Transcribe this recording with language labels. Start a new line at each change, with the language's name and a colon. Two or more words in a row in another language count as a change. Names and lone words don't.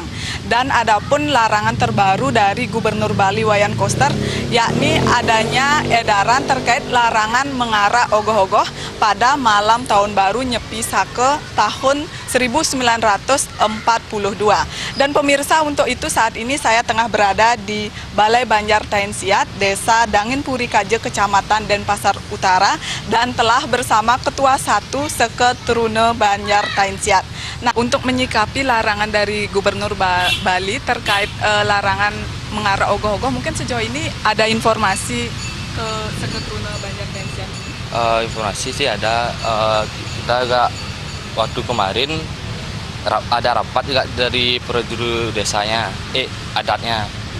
Indonesian: Dan adapun larangan terbaru dari Gubernur Bali Wayan Koster, yakni adanya edaran terkait larangan mengarak ogoh-ogoh pada malam tahun baru Nyepi Sake tahun 1942. Dan pemirsa, untuk itu saat ini saya tengah berada di Balai Banjar Tainsiat, Desa Dangin Puri Kaje, Kecamatan Denpasar Utara, dan telah bersama Ketua 1 Seke Trune Banjar Tainsiat. Nah, untuk menyikapi larangan dari Gubernur Bali terkait larangan mengarak ogoh-ogoh, mungkin sejauh ini ada informasi ke Seke Trune Banjar Tainsiat? Informasi sih ada, kita agak waktu kemarin ada rapat juga dari perjuru desanya, adatnya.